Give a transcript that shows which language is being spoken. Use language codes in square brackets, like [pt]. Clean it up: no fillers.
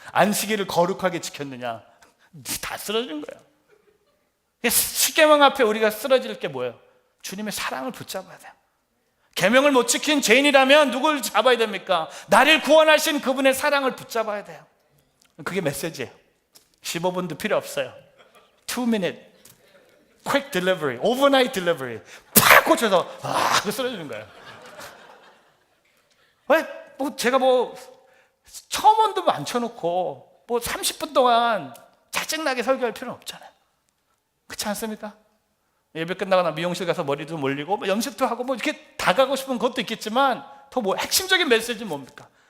[ko] 안식일을 거룩하게 지켰느냐. 다 쓰러지는 거야. 십계명 앞에 우리가 쓰러질 게 뭐예요? 주님의 사랑을 붙잡아야 돼요. 계명을 못 지킨 죄인이라면 누굴 잡아야 됩니까? 나를 구원하신 그분의 사랑을 붙잡아야 돼요. 그게 메시지예요. 15분도 필요 없어요. [en] 2 minute quick delivery, overnight delivery. [ko] 팍 꽂혀서 그 쓰러지는 거예요. 왜? 제가 처음 온도 앉혀놓고 30분 동안 짜증나게 설교할 필요는 없잖아요. 그렇지 않습니까? 예배 끝나고 나 미용실 가서 머리도 몰리고 염색도 하고 이렇게 다 가고 싶은 것도 있겠지만 더 핵심적인 메시지는 뭡니까?